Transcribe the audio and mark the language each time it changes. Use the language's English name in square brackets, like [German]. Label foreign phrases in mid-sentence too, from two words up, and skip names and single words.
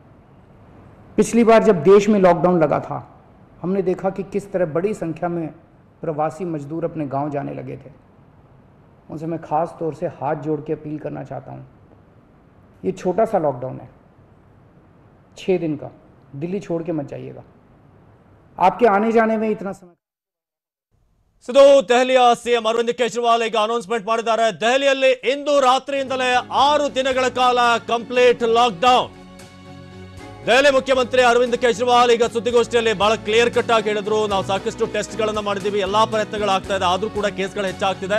[Hindi] पिछली बार जब देश में लॉकडाउन लगा था, हमने देखा कि किस तरह बड़ी संख्या में प्रवासी मजदूर अपने गांव जाने लगे थे। उनसे मैं ख़ास तौर से हाथ जोड़ के अपील करना चाहता हूं, ये छोटा सा लॉकडाउन है, 6 दिन का, दिल्ली छोड़ के मत जाइएगा। आपके आने जाने में इतना समय [Kannada] ಇದು ದೆಹಲಿಯ ಸಿಎಂ ಅರವಿಂದ್ ಕೇಜ್ರಿವಾಲ್ ಈಗ ಅನೌನ್ಸ್ಮೆಂಟ್ ಮಾಡಿದ್ದಾರೆ. ದೆಹಲಿಯಲ್ಲಿ ಇಂದು ರಾತ್ರಿಯಿಂದಲೇ 6 ದಿನಗಳ ಕಾಲ [English] complete lockdown. [Kannada] ದೆಹಲಿ ಮುಖ್ಯಮಂತ್ರಿ ಅರವಿಂದ್ ಕೇಜ್ರಿವಾಲ್ ಈಗ ಸುದ್ದಿಗೋಷ್ಠಿಯಲ್ಲಿ ಬಹಳ [English] clear cut [Kannada] ಆಗಿ ಹೇಳಿದ್ರು, ನಾವು ಸಾಕಷ್ಟು ಟೆಸ್ಟ್ ಗಳನ್ನ ಮಾಡಿದೀವಿ, ಎಲ್ಲಾ ಪ್ರಯತ್ನಗಳಾಗ್ತಾ ಇದೆ, ಆದ್ರೂ ಕೂಡ ಕೇಸ್ಗಳು ಹೆಚ್ಚಾಗ್ತಿದೆ.